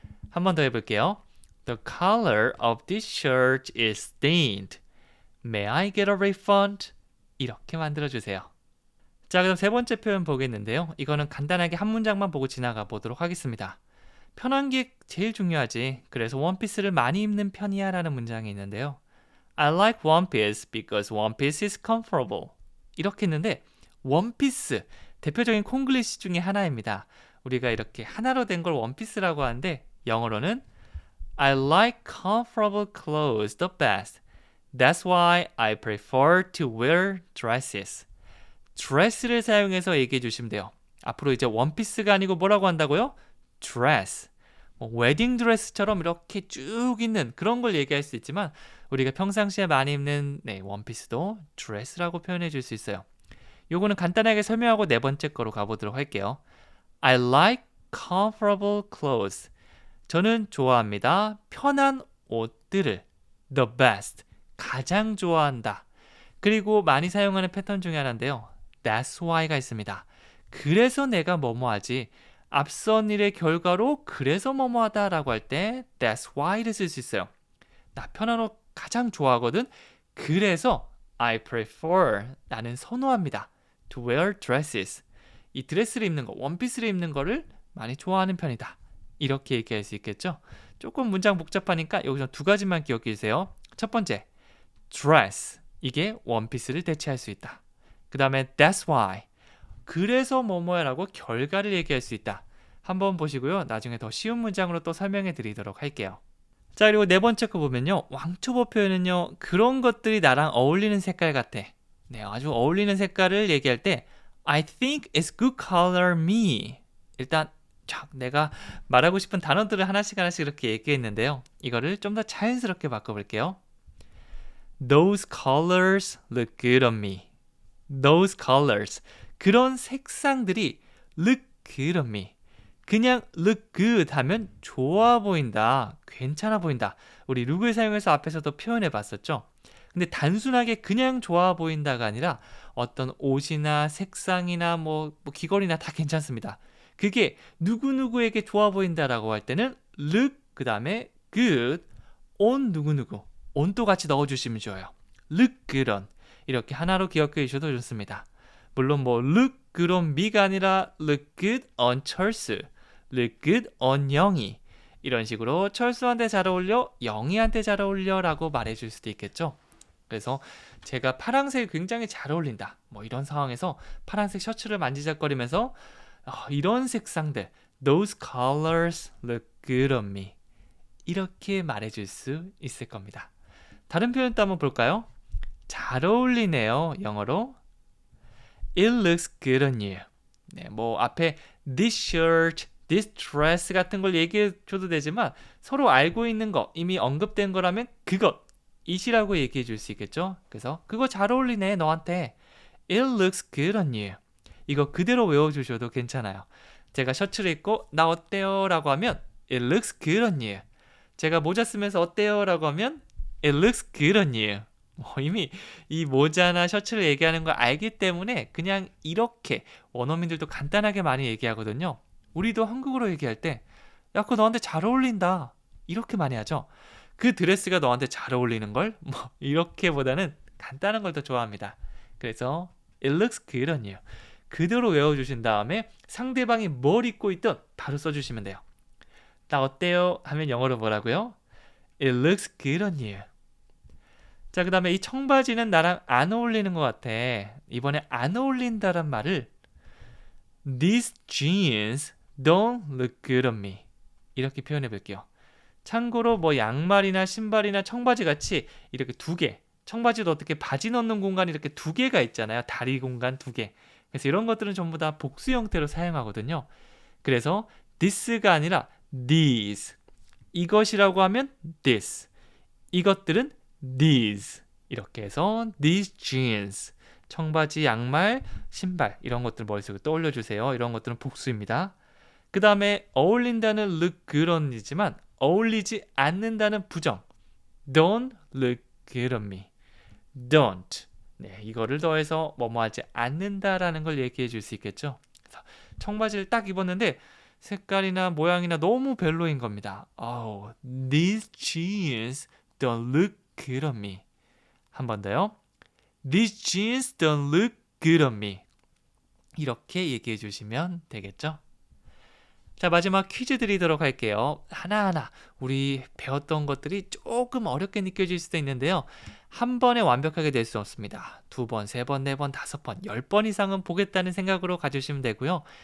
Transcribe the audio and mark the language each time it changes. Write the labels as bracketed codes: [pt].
[ko] 한 번 더 해볼게요. [en] The color of this shirt is stained. May I get a refund? [ko] 이렇게 만들어 주세요. 자, 그럼 세 번째 표현 보겠는데요. 이거는 간단하게 한 문장만 보고 지나가 보도록 하겠습니다. 편한 게 제일 중요하지. 그래서 원피스를 많이 입는 편이야 라는 문장이 있는데요. [en] I like one piece because one piece is comfortable. [ko] 이렇게 했는데 원피스, 대표적인 콩글리시 중에 하나입니다. 우리가 이렇게 하나로 된 걸 원피스라고 하는데 영어로는 [en] I like comfortable clothes the best. That's why I prefer to wear dresses. [ko] 드레스를 사용해서 얘기해 주시면 돼요. 앞으로 이제 원피스가 아니고 뭐라고 한다고요? [en] dress. [ko] 웨딩 드레스처럼 이렇게 쭉 있는 그런 걸 얘기할 수 있지만 우리가 평상시에 많이 입는 원피스도 드레스라고 표현해 줄 수 있어요. 요거는 간단하게 설명하고 네 번째 거로 가보도록 할게요. [en] I like comfortable clothes. [ko] 저는 좋아합니다. 편한 옷들을. [en] The best. [ko] 가장 좋아한다. 그리고 많이 사용하는 패턴 중에 하나인데요. That's why가 있습니다. 그래서 내가 뭐뭐하지. 앞선 일의 결과로 그래서 뭐뭐하다 라고 할 때 That's why를 쓸 수 있어요. 나 편한 옷 가장 좋아하거든. 그래서 [en] I prefer. [ko] 나는 선호합니다. [en] To wear dresses. [ko] 이 드레스를 입는 거, 원피스를 입는 거를 많이 좋아하는 편이다. 이렇게 얘기할 수 있겠죠? 조금 문장 복잡하니까 여기서 두 가지만 기억해 주세요. 첫 번째, dress. 이게 원피스를 대체할 수 있다. 그 다음에 that's why. 그래서 뭐뭐야라고 결과를 얘기할 수 있다. 한번 보시고요. 나중에 더 쉬운 문장으로 또 설명해 드리도록 할게요. 자, 그리고 네 번째 거 보면요. 왕초보 표현은요. 그런 것들이 나랑 어울리는 색깔 같아. 네, 아주 어울리는 색깔을 얘기할 때 [en] I think it's good color me. [ko] 일단 내가 말하고 싶은 단어들을 하나씩 이렇게 얘기했는데요. 이거를 좀 더 자연스럽게 바꿔볼게요. [en] Those colors look good on me. Those colors. [ko] 그런 색상들이 [en] look good on me. [ko] 그냥 look good 하면 좋아 보인다, 괜찮아 보인다. 우리 look을 사용해서 앞에서도 표현해 봤었죠. 근데 단순하게 그냥 좋아 보인다가 아니라 어떤 옷이나 색상이나 뭐 귀걸이나 다 괜찮습니다. 그게 누구누구에게 좋아 보인다라고 할 때는 look 그 다음에 good on 누구누구 on도 같이 넣어주시면 좋아요. look good on 이렇게 하나로 기억해 주셔도 좋습니다. 물론 뭐 [en] look good on me [ko] 가 아니라 look good on 철수, look good on 영희 이런 식으로 철수한테 잘 어울려, 영희한테 잘 어울려 라고 말해줄 수도 있겠죠. 그래서 제가 파란색이 굉장히 잘 어울린다. 뭐 이런 상황에서 파란색 셔츠를 만지작거리면서 이런 색상들, [en] those colors look good on me. [ko] 이렇게 말해줄 수 있을 겁니다. 다른 표현도 한번 볼까요? 잘 어울리네요. 영어로 [en] It looks good on you. [ko] 네, 뭐 앞에 [en] this shirt, this dress [ko] 같은 걸 얘기해 줘도 되지만 서로 알고 있는 거, 이미 언급된 거라면 그것, it이라고 얘기해 줄 수 있겠죠. 그래서 그거 잘 어울리네 너한테. [en] It looks good on you. [ko] 이거 그대로 외워주셔도 괜찮아요. 제가 셔츠를 입고 나 어때요? 라고 하면 [en] It looks good on you. [ko] 제가 모자 쓰면서 어때요? 라고 하면 [en] It looks good on you. [ko] 이미 이 모자나 셔츠를 얘기하는 걸 알기 때문에 그냥 이렇게 원어민들도 간단하게 많이 얘기하거든요. 우리도 한국어로 얘기할 때 야, 그거 너한테 잘 어울린다. 이렇게 많이 하죠. 그 드레스가 너한테 잘 어울리는 걸 이렇게보다는 간단한 걸 더 좋아합니다. 그래서 [en] It looks good on you. [ko] 그대로 외워주신 다음에 상대방이 뭘 입고 있든 바로 써주시면 돼요. 나 어때요? 하면 영어로 뭐라고요? [en] It looks good on you. [ko] 자, 그 다음에 이 청바지는 나랑 안 어울리는 것 같아. 이번에 안 어울린다란 말을 [en] These jeans don't look good on me. [ko] 이렇게 표현해 볼게요. 참고로 뭐 양말이나 신발이나 청바지 같이 이렇게 두 개, 청바지도 어떻게 바지 넣는 공간이 이렇게 두 개가 있잖아요. 다리 공간 두 개. 그래서 이런 것들은 전부 다 복수 형태로 사용하거든요. 그래서 this가 아니라 [en] these. [ko] 이것이라고 하면 this. 이것들은 these. 이렇게 해서 these jeans. 청바지, 양말, 신발 이런 것들 머릿속에 떠올려 주세요. 이런 것들은 복수입니다. 그 다음에 어울린다는 look good on이지만 어울리지 않는다는 부정. [en] Don't look good on me. Don't. [ko] 네, 이거를 더해서 뭐뭐하지 않는다라는 걸 얘기해 줄 수 있겠죠. 그래서 청바지를 딱 입었는데 색깔이나 모양이나 너무 별로인 겁니다. [en] Oh, these jeans don't look good on me. [ko] 한 번 더요. [en] These jeans don't look good on me. [ko] 이렇게 얘기해 주시면 되겠죠. 자, 마지막 퀴즈 드리도록 할게요. 하나하나 우리 배웠던 것들이 조금 어렵게 느껴질 수도 있는데요. 한 번에 완벽하게 될 수 없습니다. 2번, 3번, 4번, 5번, 10번 이상은 보겠다는 생각으로 가주시면 되고요.